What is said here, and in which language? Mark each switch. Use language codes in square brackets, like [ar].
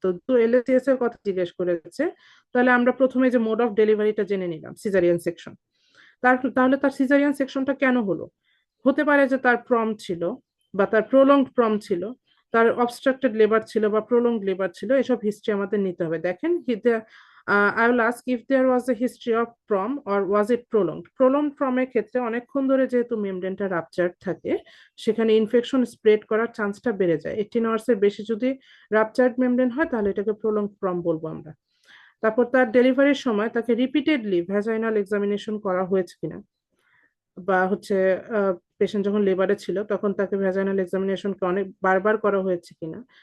[bn] তো এলএসসিএস এর কথা জিজ্ঞেস করেছে, তাহলে আমরা প্রথমে যে মোড অফ ডেলিভারিটা জেনে নিলাম, সিজারিয়ান সেকশন। তাহলে তার সিজারিয়ান সেকশনটা কেন হলো? হতে পারে যে তার প্রম ছিল বা তার প্রোলংড প্রম ছিল, তার অবস্ট্রাক্টেড লেবার ছিল বা প্রোলংড লেবার ছিল, এসব হিস্ট্রি আমাদের নিতে হবে। দেখেন [en] I will ask if there was a history of prom or was it prolonged. [bn] Prolonged prom এর ক্ষেত্রে অনেকক্ষণ ধরে যেহেতু মেমব্রেনটা রাপচার্ড থাকে সেখানে ইনফেকশন স্প্রেড করার চান্সটা বেড়ে যায়। 18 আওয়ার্স এর বেশি যদি রাপচার্ড মেমব্রেন হয় তাহলে এটাকে প্রলংড প্রম বলবো আমরা। তারপর তার ডেলিভারির সময় তাকে রিপিটেডলি ভ্যাজাইনাল এক্সামিনেশন করা হয়েছে কিনা, বা হচ্ছে পেশেন্ট যখন লেবারে ছিল তখন তাকে ভ্যাজাইনাল এক্সামিনেশনকে অনেক বারবার করা হয়েছে কিনা।